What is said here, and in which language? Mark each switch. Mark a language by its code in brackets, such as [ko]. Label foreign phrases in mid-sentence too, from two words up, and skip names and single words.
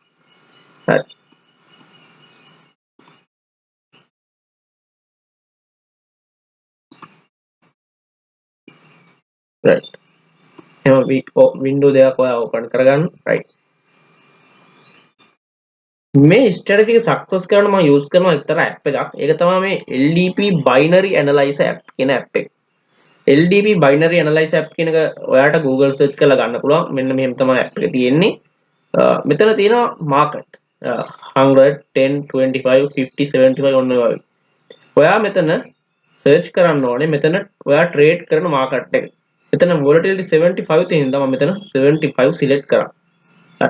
[si] හරි. right. එහෙනම් window දෙකක් ඔයා open කරගන්න. right. මේ strategy එක success කරන්න මම use කරන එක්තරා app එකක්. ඒක තමයි මේ LDP binary analyzer app කියන app එක. LDP binary analyzer app කියන එක ඔයාට Google search කරලා ගන්න පුළුවන්. මෙන්න මෙහෙම තමයි app එක තියෙන්නේ. මෙතන තියෙනවා market 100 10 25 50 75 ඔන්න ඔය වගේ. ඔයා මෙතන search කරන්න ඕනේ මෙතන ඔයා trade කරන market එක. මෙතන volatility 75 තියෙන තමයි මෙතන 75 select කරා. හරි.